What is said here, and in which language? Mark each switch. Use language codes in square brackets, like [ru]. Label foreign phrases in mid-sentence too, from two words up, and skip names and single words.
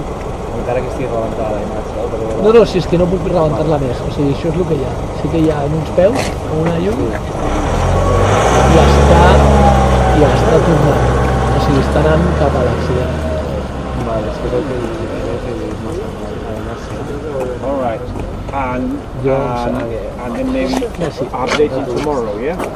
[ca] Encara que estigui rebentada la imatge. No, si és que no puc rebentar-la més, o sigui, això és el que hi ha. Sí que hi ha en uns peus, una llum, i està tornant. O sigui, està anant cap a l'accident. Vale, espero que [en] all right. And then maybe update you tomorrow, yeah?